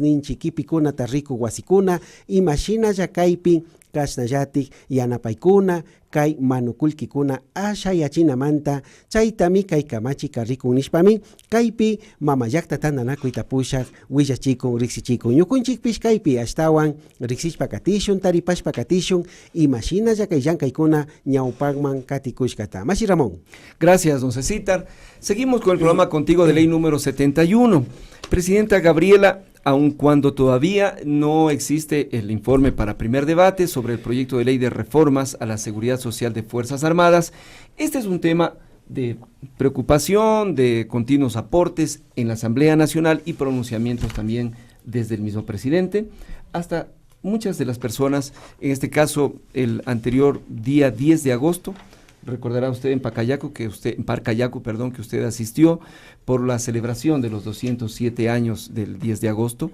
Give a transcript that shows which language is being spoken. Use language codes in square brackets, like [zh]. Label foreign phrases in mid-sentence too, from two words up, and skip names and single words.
[qu] ninchi kipikunata riku wasikuna imashinalla kaypi kashnallati yanapaykuna kay manukulkikuna ashayachinamanta chaytami kay kamachi karikun nishpami kaypi mamayakta tananakuy tapushak willachikun riksichikun ñukunchikpish kaypi ashtawan riksishpa katishun taripashpa katishun imashinalla kay llankhaykuna ñawpakman katikushkata. Mashi Ramón. [es] Gracias, don Cecitar. Seguimos con el programa Contigo de Ley número 71. Presidenta Gabriela, aun cuando todavía no existe el informe para primer debate sobre el proyecto de ley de reformas a la seguridad social de Fuerzas Armadas, este es un tema de preocupación, de continuos aportes en la Asamblea Nacional y pronunciamientos también desde el mismo presidente, hasta muchas de las personas, en este caso el anterior día 10 de agosto, recordará usted en Parcayacu, que usted asistió por la celebración de los 207 años del 10 de agosto.